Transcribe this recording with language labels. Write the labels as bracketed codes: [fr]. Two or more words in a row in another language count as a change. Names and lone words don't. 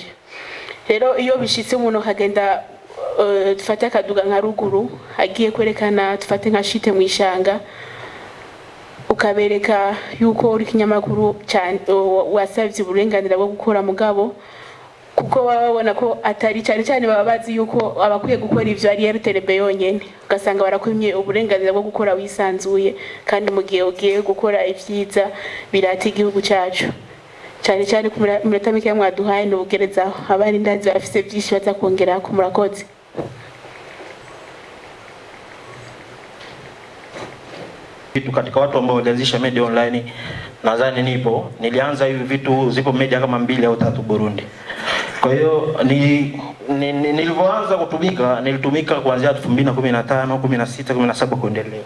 [rn] Rero iyo bishitse umuntu kagenda dufate akaduga nka ruguru agiye kwerekana dufate nka shite mu ishanga, ukabereka yuko uri kinyamakuru cyane wasavye uburenganzira bwo gukora mugabo, kuko babona ko atari cyane cyane baba bazi yuko abakwiye gukora ivyo ari RTLB yonyene, ugasanga barakwimye uburenganzira bwo gukora wisanzuye, kandi mu gihe ugiye gukora ivyiza birata igihugu cyacu. Cyane cyane ku minota mike mwaduhaye n'ubugerezaho, abandi ndazi bafise byinshi baza kongera ku murakoze. [sw] Vitu katika watu ambao walianzisha media online, nadhani nilianza hivi vitu, zipo media kama 2 au 3 Burundi. Kwa hiyo nilipoanza kutumika, nilitumika kuanzia 2015, 16, 17 kuendelea.